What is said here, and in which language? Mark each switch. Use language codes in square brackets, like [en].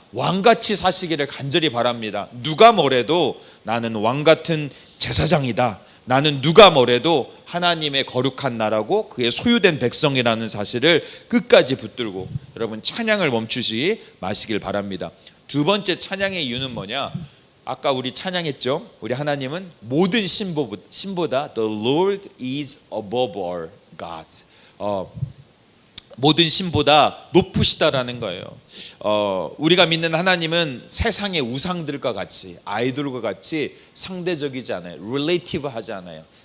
[ko] 왕같이 사시기를 간절히 바랍니다. 누가 뭐래도 나는 왕같은 제사장이다. 나는 누가 뭐래도 하나님의 거룩한 나라고 그의 소유된 백성이라는 사실을 끝까지 붙들고 여러분 찬양을 멈추지 마시길 바랍니다. 두 번째 찬양의 이유는 뭐냐? 아까 우리 찬양했죠. 우리 하나님은 모든 신보다 [en] The Lord is above all gods. [ko] 모든 신보다 높으시다라는 거예요. 우리가 믿는 하나님은 세상의 우상들과 같이, 아이돌과 같이 상대적이지 않아요. relative 하지 않아요.